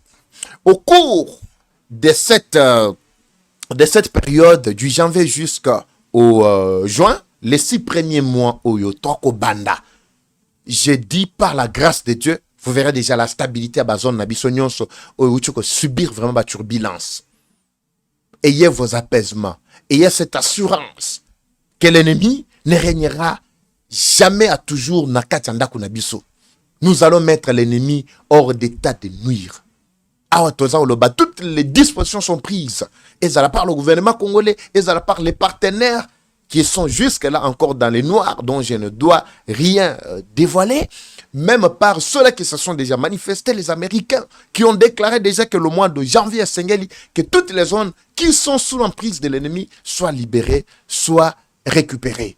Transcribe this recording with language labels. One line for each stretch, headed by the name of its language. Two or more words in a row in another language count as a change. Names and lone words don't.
French: Au cours de cette période du janvier jusqu'au juin, les 6 premiers mois au Yotoko Banda, j'ai dit par la grâce de Dieu, vous verrez déjà la stabilité à la zone où subir vraiment la turbulence. Ayez vos apaisements. Ayez cette assurance que l'ennemi ne régnera jamais à toujours
Lingala: na katanda kunabiso.
French: Nous allons mettre l'ennemi hors d'état de nuire. Toutes les dispositions sont prises. Et ça par le gouvernement congolais, et ça par les partenaires qui sont jusque-là encore dans les noirs, dont je ne dois rien dévoiler, même par ceux-là qui se sont déjà manifestés, les Américains, qui ont déclaré déjà que le mois de janvier à Sengeli, que toutes les zones qui sont sous l'emprise de l'ennemi soient libérées, soient récupérées.